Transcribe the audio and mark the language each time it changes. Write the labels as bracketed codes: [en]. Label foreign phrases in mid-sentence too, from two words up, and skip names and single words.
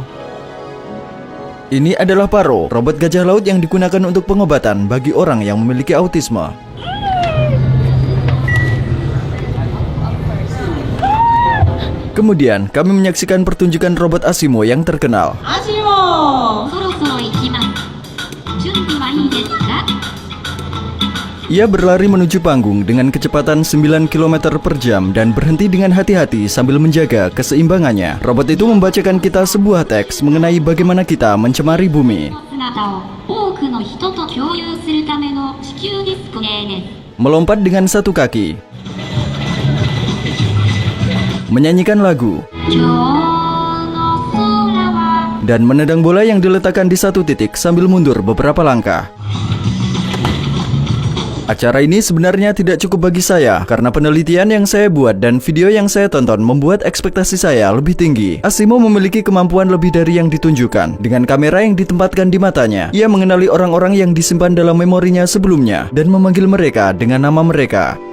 [id] Ini adalah Paro, robot gajah laut yang digunakan untuk pengobatan bagi orang yang memiliki autisme. Kemudian, kami menyaksikan pertunjukan robot Asimo yang terkenal. [ja] そろそろ行きます。準備はいいですか？ [id] Ia berlari menuju panggung dengan kecepatan 9 km per jam dan berhenti dengan hati-hati sambil menjaga keseimbangannya. Robot itu membacakan kita sebuah teks mengenai bagaimana kita mencemari bumi. [ja] 姿を多くの人と共有するための地球ディスプレイです。 [id] Melompat dengan satu kaki, menyanyikan lagu, [ja] 今日の空は [id] dan menendang bola yang diletakkan di satu titik sambil mundur beberapa langkah. Acara ini sebenarnya tidak cukup bagi saya karena penelitian yang saya buat dan video yang saya tonton membuat ekspektasi saya lebih tinggi. Asimo memiliki kemampuan lebih dari yang ditunjukkan. Dengan kamera yang ditempatkan di matanya, ia mengenali orang-orang yang disimpan dalam memorinya sebelumnya dan memanggil mereka dengan nama mereka.